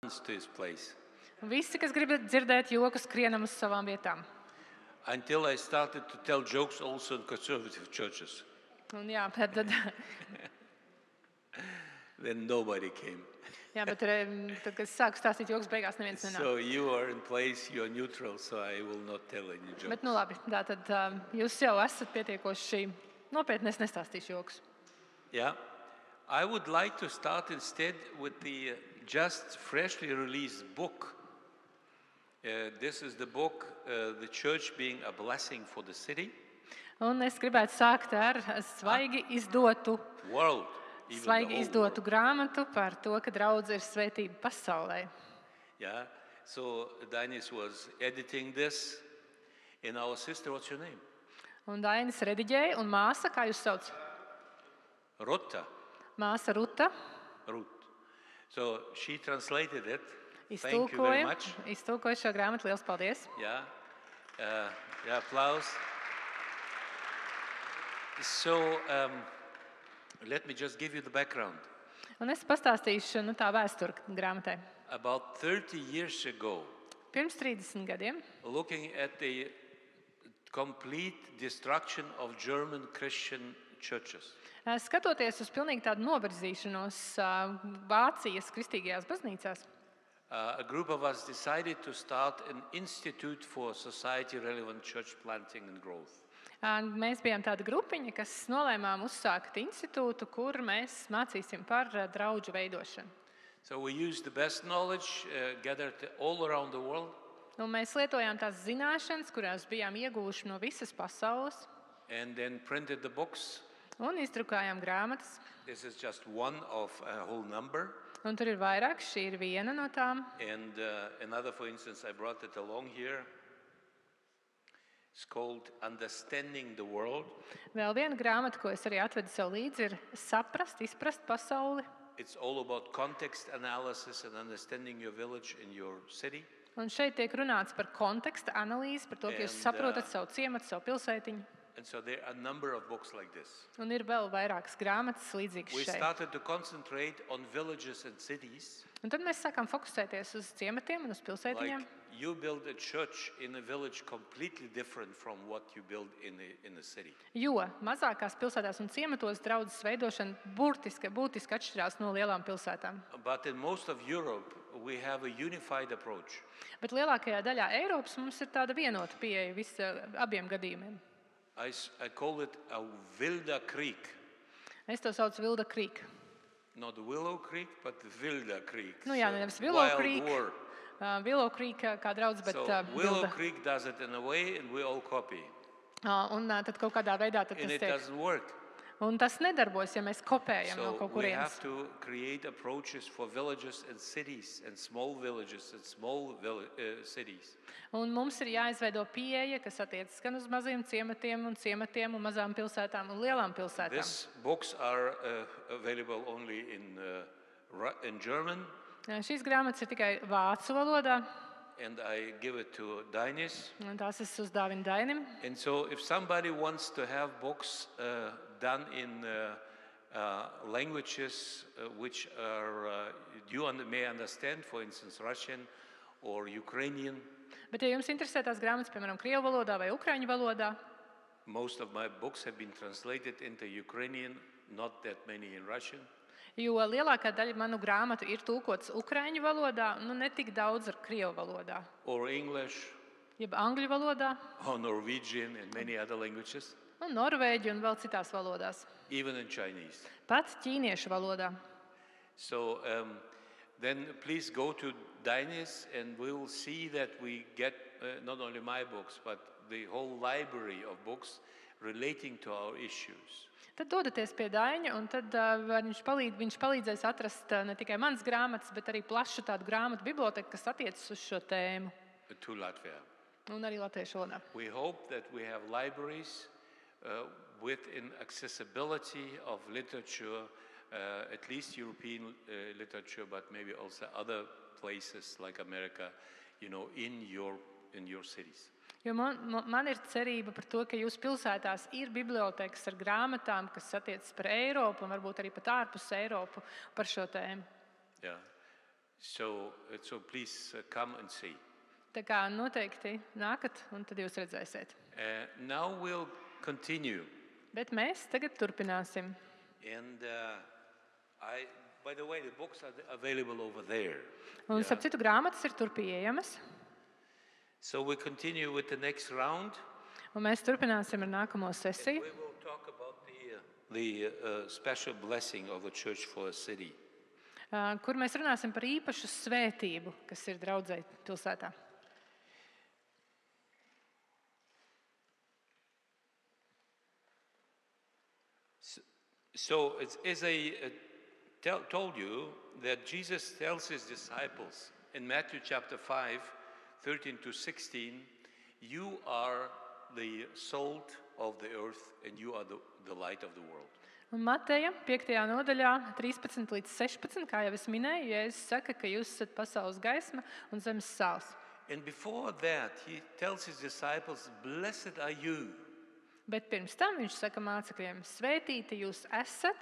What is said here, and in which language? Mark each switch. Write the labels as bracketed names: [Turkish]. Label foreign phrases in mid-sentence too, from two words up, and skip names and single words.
[English] to his place. [Latvian] Un visi, kas grib dzirdēt joku, skrienam uz savām vietām. [English] Until I started to tell jokes also in conservative churches. [Latvian] Un jā, tad [English] Then nobody came. [Latvian] jā, bet tad, kad es sāku stāstīt joks, beigās neviens nenāk. [English] So you are in place, you are neutral, so I will not tell any jokes. [Latvian] Bet, nu labi, tad jūs jau esat pietiekoši nopietni, es nestāstīšu joks. [English] Yeah. I would like to start instead with the just freshly released book. This is the book, The Church Being a Blessing for the City. [Latvian] Un es gribētu sākt ar svaigi izdotu [English] World. Even the whole [Latvian] izdotu [English] world. [Latvian] grāmatu par to, ka draudze ir svētība pasaulē. [English] Yeah. So Dainis was editing this. And our sister, what's your name? [Latvian] Un Dainis rediģēja, un māsa, kā jūs sauc? Rotta. Māsa Ruta [English] Ruth. So she translated it. Thank you very much. [Latvian] iztulkoja šo grāmatu. Liels paldies! [English] Yeah. Yeah, applause. So let me just give you the background. [Latvian] Un es pastāstīšu tā vēsturi grāmatai. [English] About 30 years ago, [Latvian] Pirms 30 gadiem, [English] looking at the complete destruction of German Christian churches, [Latvian] skatoties uz pilnīgi tādu novirzīšanos Vācijas kristīgajās baznīcās, [English] a group of us decided to start an institute for society-relevant church planting and growth. [Latvian] mēs bijām tāda grupiņa, kas nolēmām uzsākt institūtu, kur mēs mācīsim par draudžu veidošanu. [English] So we used the best knowledge gathered all around the world. [Latvian] Un mēs lietojām tās zināšanas, kurās bijām ieguvuši no visas pasaules, [English] And then printed the books. [Latvian] un izdrukājām grāmatas. [English] This is just one of a whole number. [Latvian] Un tur ir vairāk, šī ir viena no tām. [English] And another, for instance, I brought it along here. It's called Understanding the World. [Latvian] Vēl viena grāmata, ko es arī atvedu sev līdzi, ir Saprast, izprast pasauli. [English] It's all about context analysis and understanding your village and your city. [Latvian] Un šeit tiek runāts par konteksta analīzi, par to, ka jūs [English] And, [Latvian] saprotat savu ciematu, savu pilsētiņu. [English] And so there are a number of books like this. [Latvian] Un ir vēl vairākas grāmatas līdzīgas [English] We [Latvian] šeit. [English] started to concentrate on villages and cities. [Latvian] Un tad mēs sākām fokusēties uz ciematiem un uz pilsētiņām. [English] Like you build a church in a village completely different from what you build in a city. [Latvian] Jo mazākās pilsētās un ciematos draudzes veidošana būtiski atšķirās no lielām pilsētām. [English] But in most of Europe, we have a unified approach. [Latvian] Bet lielākajā daļā Eiropas mums ir tāda vienota pieeja abiem gadījumiem. [English] I call it a Wilda Creek. [Latvian] Es to saucu Vilda Creek. [English] Not Willow Creek, but Wilda Creek. [Latvian] Nu jā, [English] So, [Latvian] nevis Willow [English] wild [Latvian] Creek, [English] war. [Latvian] Willow Creek kā draudz, bet [English] So Willow [Latvian] Vilda. [English] Creek does it in a way and we all copy. [Latvian] Un tad kaut kādā veidā tad [English] And [Latvian] tas [English] it [Latvian] tiek. [English] doesn't work. [Latvian] Un tas nedarbojas, ja mēs kopējam no [English] So [Latvian] kaut [English] we have [Latvian] kurienes. [English] to create approaches for villages and cities and small villages and small cities. [Latvian] Un mums ir jāizveido pieeja, kas attiecas gan uz maziem ciematiem un mazām pilsētām un lielām pilsētām. [English] These books are available only in German, [Latvian] Šīs grāmatas ir tikai vācu valodā, [English] and I give it to Dainis. [Latvian] un tās es uzdāvinu Dainim. [English] And so if somebody wants to have books done in languages which are you may understand, for instance, Russian or Ukrainian, [Latvian] Bet, ja jums interesē tās grāmatas, piemēram, krievu valodā vai ukraiņu valodā, [English] most of my books have been translated into Ukrainian, not that many in Russian. [Latvian] jo lielākā daļa manu grāmatu ir tulkotas ukraiņu valodā, ne tik daudz ar krievu valodā, [English] Or English, [Latvian] jeb angļu valodā, [English] or Norwegian, and many other languages, [Latvian] un norvēģu un vēl citās valodās. [English] even in Chinese. [Latvian] Pat ķīniešu valodā. [English] So then please go to Dainis, and we will see that we get not only my books, but the whole library of books relating to our issues. [Latvian] Tad dodaties pie Daņa, un tad viņš palīdzēs atrast ne tikai manas grāmatas, bet arī plašu tādu grāmatu biblioteku, kas attiecas uz šo tēmu, [English] To Latvia. [Latvian] un arī latviešu valodā. [English] We hope that we have libraries with an accessibility of literature, at least European literature, but maybe also other places like America, in your cities. [Latvian] Jo man ir cerība par to, ka jūsu pilsētās ir bibliotekas ar grāmatām, kas attiecas par Eiropu un varbūt arī pat ārpus Eiropu par šo tēmu. [English] Yeah. So please come and see. [Latvian] Tā kā noteikti nākat, un tad jūs redzēsiet. [English] Now we'll continue. [Latvian] Bet mēs tagad turpināsim. [English] And by the way, the books are available over there. [Latvian] Un, starp citu, grāmatas ir tur pieejamas. [English] So we continue with the next round. [Latvian] Un mēs turpināsim ar nākamo sesiju. [English] We will talk about the special blessing of the church for a city. [Latvian] Kur mēs runāsim par īpašu svētību, kas ir draudzei pilsētā. [English] So as I told you that Jesus tells his disciples in Matthew chapter 5, 13 to 16, you are the salt of the earth and you are the light of the world. [Latvian] Un Mateja 5. nodaļā 13 līdz 16, kā jau es minēju, Jēzus saka, ka jūs esat pasaules gaisma un zemes sāls. And before that, he tells his disciples, blessed are you. Bet pirms tam viņš saka mācekļiem, svētīti jūs esat,